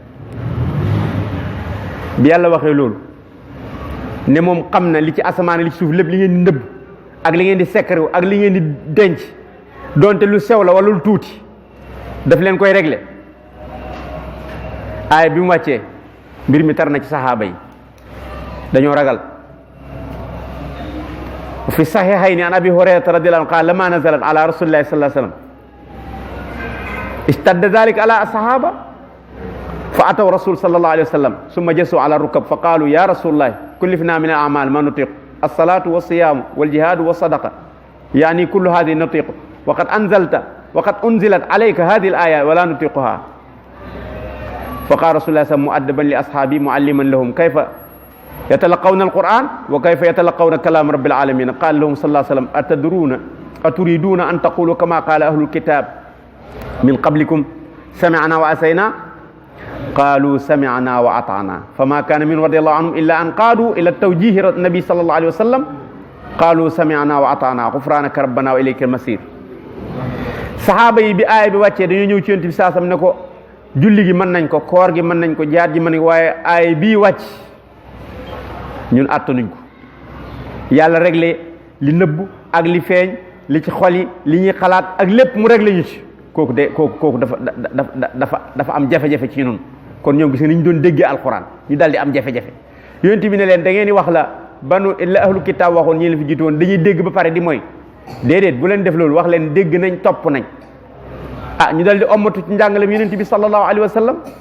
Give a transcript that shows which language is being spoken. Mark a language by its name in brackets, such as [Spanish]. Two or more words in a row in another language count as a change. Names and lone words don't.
[Wolof] bi yàlla waxee loolu ne moom xam na li ci asamaan li ci suuf lépp li ngeen di nëbb ak li ngeen di sekkarew ak li ngeen di denc donte lu sew la wala lu tuuti daf leen koy régler aaya bi mu wàccee mbir mi tar na ci saxaaba yi dañoo ragal fi [Arabic] الصحيحين عن أبي هريرة رضي الله عنه قال لما نزلت على رسول الله صلى الله عليه وسلم اشتد ذلك على الصحابة فأتوا رسول صلى الله عليه وسلم ثم جثوا على الركب فقالوا يا رسول الله كلفنا من الأعمال ما نطيق الصلاة والصيام والجهاد والصدقة يعني كل هذه نطيق وقد أنزلت عليك هذه الآية ولا نطيقها فقال رسول الله صلى الله عليه وسلم مؤدبا لأصحابه معلما لهم كيف يتلقون القرآن وكيف يتلقون كلام رب العالمين قال لهم صلى الله عليه وسلم أتريدون أن تقولوا كما قال أهل الكتاب من قبلكم سمعنا وعصينا قالوا سمعنا وأطعنا فما كان من رضي الله عنهم إلا أن قالوا إلى التوجيه النبي صلى الله عليه وسلم قالوا سمعنا وأطعنا غفرانك ربنا وإليك المصير [Wolof] saxaaba yi bi aaya bi wàccee dañoo ñëw ci yonent bi saasam ne ko julli gi mën nañ ko koor gi mën nañ ko jaar gi mën nañ ko waaye aaya bii wàcc ñun attanuñ ko yàlla réglé li nëbb ak li feeñ li ci xol yi li ñuy xalaat ak lépp mu réglé ñu ci kooku dafa am jafe-jafe ci ñun kon ñoom gis nga ni ñu doon déggee alquran ñu daal di am jafe-jafe yonent bi ne leen da ngeen di wax la [Arabic] أهل الكتاب [Wolof] waxoon ñi la fi jiitu woon dañuy dégg ba pare di mooy déedéet bu leen def loolu wax leen dégg nañ topp nañ ñu daal di ommatu ci njàngalem yonent bi [Arabic] صلى الله عليه وسلم